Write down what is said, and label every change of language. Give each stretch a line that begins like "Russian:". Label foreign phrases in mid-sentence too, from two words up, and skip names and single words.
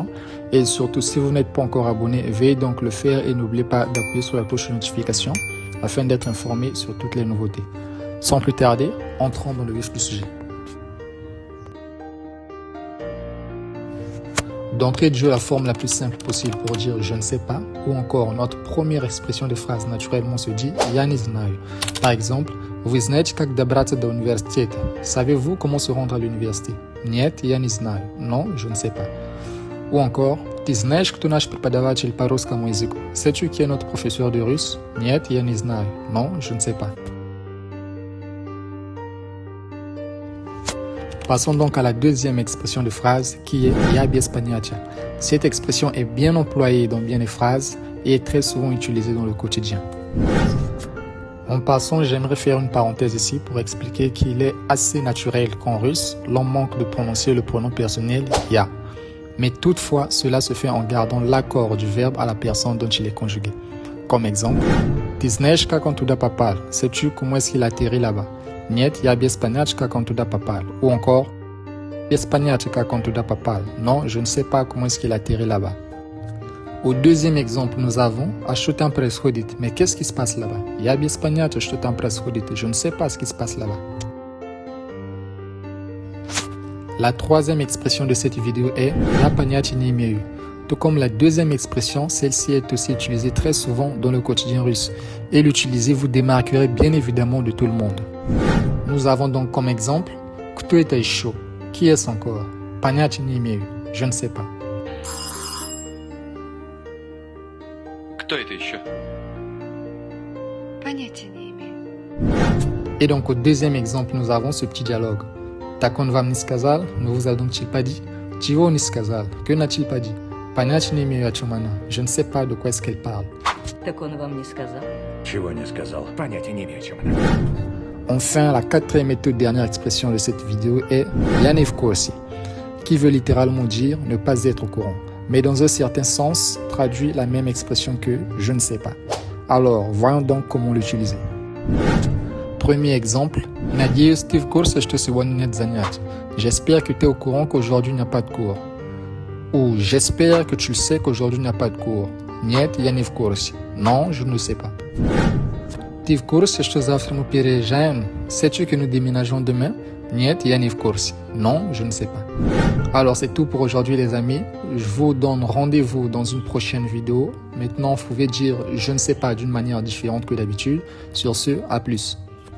French: Et surtout, si vous n'êtes pas encore abonné, veuillez donc le faire et n'oubliez pas d'appuyer sur la cloche de notification afin d'être informé sur toutes les nouveautés. Sans plus tarder, entrons dans le vif du sujet. D'entrée de jeu, la forme la plus simple possible pour dire « je ne sais pas » ou encore notre première expression de phrase naturellement se dit «
Russian: я не знаю ».
French: Par exemple,
Russian: Вы знаете, как добраться до университета?
French: Savez-vous comment se rendre à l'université?
Russian: Нет, я не знаю.
French: Non, je ne sais pas. Ou encore,
Russian: Ты знаешь, кто наш преподаватель по русскому языку?
French: Sais-tu qui est notre professeur de russe?
Russian: Нет, я не знаю.
French: Non, je ne sais pas. Passons donc à la deuxième expression de phrase qui est
Russian: Я без понятия.
French: Cette expression est bien employée dans bien des phrases et est très souvent utilisée dans le quotidien. En passant, j'aimerais faire une parenthèse ici pour expliquer qu'il est assez naturel qu'en russe, l'on manque de prononcer le pronom personnel « ya ». Mais toutefois, cela se fait en gardant l'accord du verbe à la personne dont il est conjugué. Comme exemple,
Russian: « Ты знаешь, как он туда попал?
French: Sais-tu comment est-ce qu'il atterrit là-bas?
Russian: Нет, я без понятия, как он туда попал.
French: Ou encore,
Russian: без понятия, как он туда попал.
French: Non, je ne sais pas comment est-ce qu'il atterrit là-bas. Au deuxième exemple, nous avons «
Russian: А что там происходит ?»
French: Mais qu'est-ce qui se passe là-bas?
Russian: Я без понятия, что там происходит.
French: Je ne sais pas ce qui se passe là-bas. La troisième expression de cette vidéo est «
Russian: Я понятия не имею ».
French: Tout comme la deuxième expression, celle-ci est aussi utilisée très souvent dans le quotidien russe. Et l'utiliser vous démarquerez bien évidemment de tout le monde. Nous avons donc comme exemple «
Russian: Кто это еще ?»
French: Qui est-ce encore?
Russian: Понятия не имею.
French: Je ne sais pas.
Russian: Кто это еще? Понятия не имею.
French: Et donc au deuxième exemple, nous avons ce petit dialogue.
Russian: Так он вам не сказал?
French: Ne vous a-t-il pas dit?
Russian: Чего не сказал?
French: Que n'a-t-il pas dit?
Russian: Понятия не имею, о чем она.
French: Je ne sais pas de quoi est-ce qu'elle parle.
Russian: Так он вам не сказал? Чего не сказал? Понятия не имею, о чем она.
French: Enfin, la quatrième et toute dernière expression de cette vidéo est
Russian: Я не в курсе,
French: qui veut littéralement dire ne pas être au courant, mais dans un certain sens traduit la même expression que je ne sais pas. Alors, voyons donc comment l'utiliser. Premier exemple,
Russian: Надеюсь, ты в курсе, что сегодня нет занятий.
French: J'espère que tu es au courant qu'aujourd'hui il n'y a pas de cours. Ou j'espère que tu le sais qu'aujourd'hui il n'y a pas de cours.
Russian: Нет, я не в курсе.
French: Non, je ne le sais pas.
Russian: Ты в курсе, что завтра мы переезжаем?
French: Sais-tu que nous déménageons demain?
Russian: Нет, я не в курсе.
French: Non, je ne sais pas. Alors c'est tout pour aujourd'hui les amis. Je vous donne rendez-vous dans une prochaine vidéo. Maintenant, vous pouvez dire je ne sais pas d'une manière différente que d'habitude. Sur ce, à plus.